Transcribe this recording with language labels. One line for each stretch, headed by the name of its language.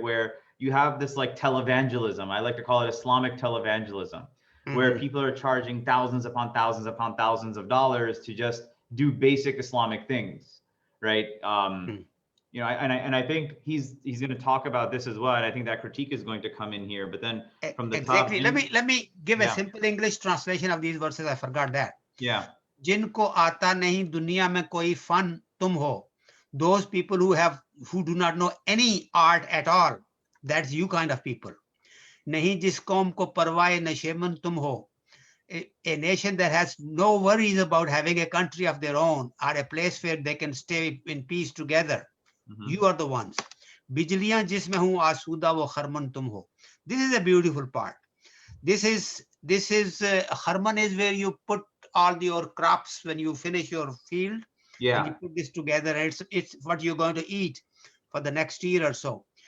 English: Where you have this like televangelism. I like to call it Islamic televangelism, where people are charging thousands upon thousands upon thousands of dollars to just do basic Islamic things, right? And I think he's going to talk about this as well. And I think that critique is going to come in here. But then from the exactly. top, let me give a simple English translation of these verses. I forgot that. Yeah.
Hindi: जिनको आता नहीं दुनिया में कोई fun तुम हो.
English: Those people who do not know any art at all, that's you kind of people.
Hindi: नहीं जिस कौम को परवाए नशेमन तुम हो.
English: A nation that has no worries about having a country of their own or a place where they can stay in peace together. You are the ones.
Hindi: बिजलियां जिसमें हूं आसूदा वो खरमन तुम हो.
English: This is a beautiful part. This is खरमन is where you put all your crops when you finish your field. Yeah. And you put this together, and it's what you're going to eat for the next year or so.